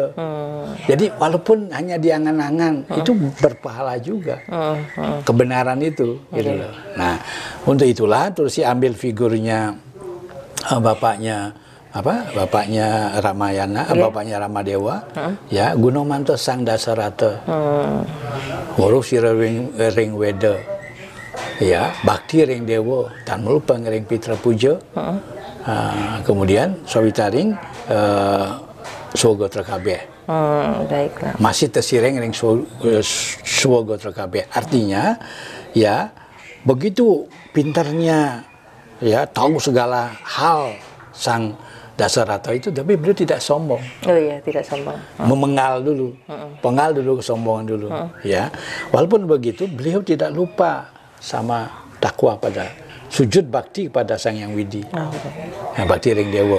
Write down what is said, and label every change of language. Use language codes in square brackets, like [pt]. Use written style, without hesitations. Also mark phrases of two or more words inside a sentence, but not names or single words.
[id] Jadi walaupun hanya di angan-angan, itu berpahala juga. Kebenaran itu, gitu loh. Nah, untuk itulah terus ambil figurnya bapaknya Ramayana, bapaknya Ramadewa, ya, [kaw] Gunomanto Sang Dasarata, Ngurus ring Weda, ya, Bakti ring Dewa, Tan Melupang ring Pitra Puja. Kemudian Sawitaring Swagotra Kabeh. [id] Baiklah. [kaw] Masih tersireng ring Swagotra Kabeh. [id] Artinya, ya, begitu pintarnya, ya, tahu segala hal Sang Dasarata itu, tapi beliau tidak sombong. Oh iya, tidak sombong. Memengal dulu, pengal dulu kesombongan dulu, ya. Walaupun begitu, beliau tidak lupa sama takwa pada sujud bakti kepada Sang Hyang Widi, [kaw] Bakti ring Dewa.